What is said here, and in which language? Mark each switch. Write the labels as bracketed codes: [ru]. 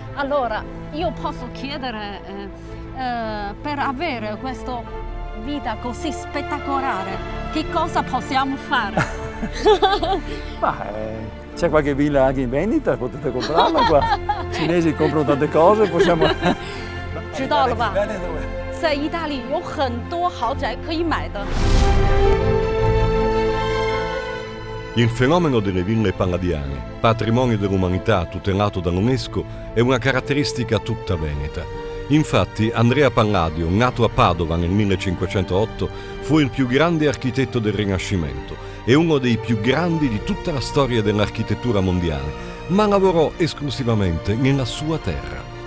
[it] Allora, io posso chiedere, per avere questa vita così spettacolare, che cosa possiamo fare? Ma c'è qualche villa anche in vendita, potete comprarla qua. I cinesi comprano tante cose, possiamo... [zh] 知道了吧？在意大利有很多豪宅可以买的。 [it] Il fenomeno delle ville palladiane, patrimonio dell'umanità tutelato dall'UNESCO, è una caratteristica tutta veneta. Infatti Andrea Palladio, nato a Padova nel 1508, fu il più grande architetto del Rinascimento e uno dei più grandi di tutta la storia dell'architettura mondiale, ma lavorò esclusivamente nella sua terra.